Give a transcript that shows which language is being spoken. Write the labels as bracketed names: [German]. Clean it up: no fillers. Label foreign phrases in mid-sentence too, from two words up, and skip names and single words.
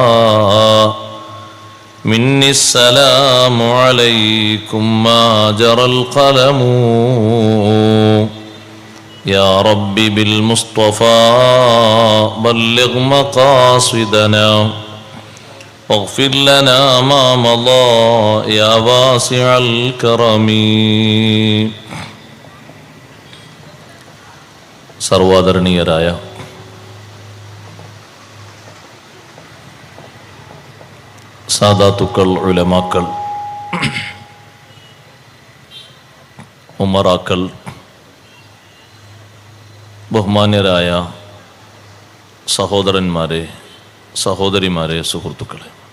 [Arabic] مني السلام عليكم ما جرى القلم يا رب بالمصطفى بلغ مقاصدنا واغفر لنا ما مضى يا واسع الكرم [Malayalam] സർവാദരണീയരായ സാദാത്തുക്കൾ, ഉലമാക്കൾ, ഉമറാക്കൾ, ബഹുമാന്യരായ സഹോദരന്മാരെ, സഹോദരിമാരെ, സുഹൃത്തുക്കളെ,